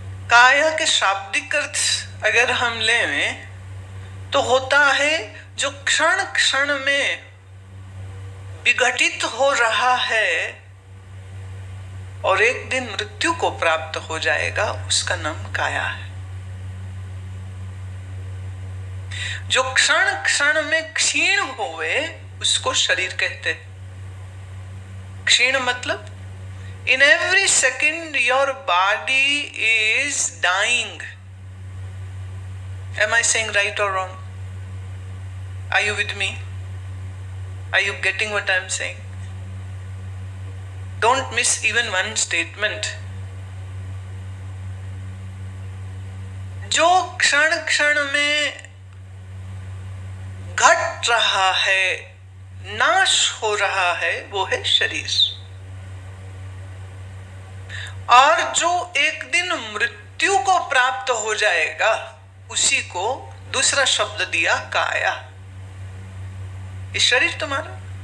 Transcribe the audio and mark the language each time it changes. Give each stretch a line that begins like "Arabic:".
Hindi: काया के शाब्दिक अर्थ अगर हम लें तो होता है जो क्षण क्षण में विघटित हो रहा है और एक दिन मृत्यु को प्राप्त हो जाएगा, उसका नाम काया है। जो क्षण क्षण में क्षीण होवे उसको शरीर कहते। क्षीण मतलब
English: in every second your body is dying. Am I saying right or wrong? Are you with me? Are you getting what I am saying? Don't miss even one statement.
Hindi: जो क्षण क्षण में घट रहा है, नाश हो रहा है, वो है शरीर। और जो एक दिन मृत्यु को प्राप्त हो जाएगा उसी को दूसरा शब्द दिया काया। ये शरीर तुम्हारा।